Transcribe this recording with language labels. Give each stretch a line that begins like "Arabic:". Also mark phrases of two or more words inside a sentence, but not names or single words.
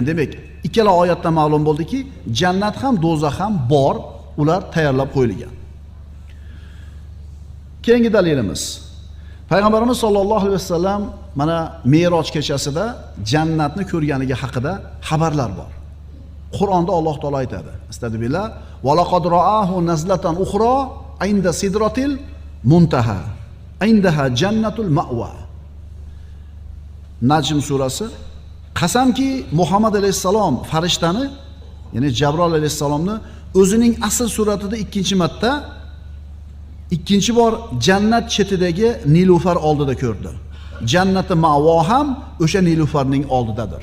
Uzbek: Demak, ikkala oyatda ma'lum bo'ldiki, jannat ham do'zax ham bor, ular tayyorlab qo'yilgan. Keyingi dalilimiz. Payg'ambarimiz
Arabic: صلى الله عليه وسلم
Uzbek: mana Me'roj kechasida jannatni ko'rganligi haqida xabarlar bor. Qur'onda Alloh taolo aytadi. Astagfirullah.
Arabic: ولقد رآه نزلة أخرى عند سدرة المنتهى. عندها جنة المأوى. Najm surasi.
Uzbek: Qasamki Muhammad alayhisalom farishtani, ya'ni Jabroil alayhisalomni o'zining asl suratida ikkinchi bor jannat chetidagi nilufar oldida ko'rdi. Jannati ma'vo ham o'sha nilufarning oldidadir.